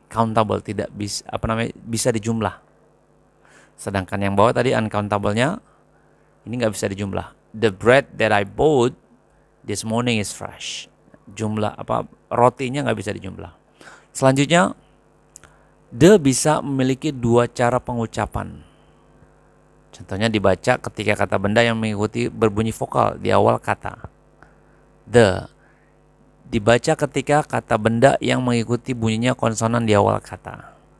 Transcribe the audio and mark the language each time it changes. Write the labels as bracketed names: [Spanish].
[Indonesian] countable, tidak bisa bisa dijumlah. Sedangkan yang bawah tadi uncountable-nya ini nggak bisa dijumlah. [English] The bread that I bought this morning is fresh. [Indonesian] Jumlah rotinya nggak bisa dijumlah. Selanjutnya, the bisa memiliki dua cara pengucapan. Contohnya dibaca ketika kata benda yang mengikuti berbunyi vokal di awal kata. The dibaca ketika kata benda yang mengikuti bunyinya konsonan di awal kata.